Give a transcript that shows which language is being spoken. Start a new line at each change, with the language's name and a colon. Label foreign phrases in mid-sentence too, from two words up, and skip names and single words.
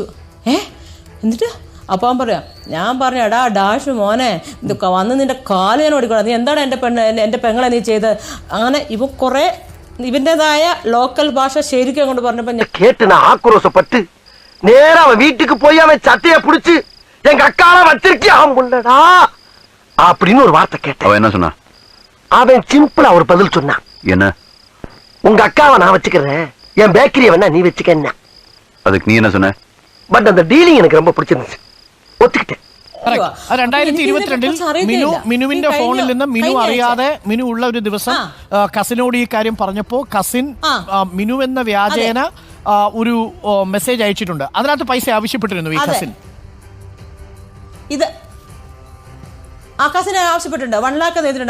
Malayalam: എന്നിട്ട് അപ്പോൾ അവൻ പറയാം, ഞാൻ പറഞ്ഞു എടാ ഡാഷ് മോനെ വന്ന് നിന്റെ കാല് ഞാൻ ഓടിക്കണം, നീ എന്താണ് എൻ്റെ പെങ്ങളെ നീ ചെയ്ത്. അങ്ങനെ ഇവ കുറെ ഇവൻ്റെതായ ലോക്കൽ ഭാഷ ശരിക്കും കൊണ്ട് പറഞ്ഞപ്പോ ഞാൻ കേട്ട ആക്രോശപ്പെട്ട് നേരെ അവൻ വീട്ടിക്ക് പോയി അവൻ ചട്ടയെ പിടിച്ച്
Tamil: எங்க அக்கால வச்சிருக்கியாம் புள்ளடா அப்படின்னு ஒரு வார்த்தை கேட்டேன். அவன் என்ன சொன்னா? அவன் சிம்பிளா ஒரு பதில் சொன்னான். என்ன? உங்க அக்காவை நான் வச்சுக்கிறேன், என் பேக்கரியை வேணா நீ வச்சுக்க. அதுக்கு நீ என்ன சொன்ன? பட் அந்த டீலிங் எனக்கு ரொம்ப பிடிச்சிருந்துச்சு, ஒத்துக்கிட்டேன்.
Malayalam: 2022 മിനുവിന്റെ ഫോണിൽ നിന്ന് മിനു അറിയാതെ മിനു ഉള്ള ഒരു ദിവസം കസിനോട് ഈ കാര്യം പറഞ്ഞപ്പോ കസിൻ മിനു എന്ന വ്യാജേന ഒരു മെസ്സേജ് അയച്ചിട്ടുണ്ട്. അതിനകത്ത് പൈസ ആവശ്യപ്പെട്ടിരുന്നു ഈ കസിൻ. ഇത് ആകാശിനെ ആവശ്യപ്പെട്ടിട്ടുണ്ട്, 1 lakh ചെയ്തിട്ടുണ്ട്.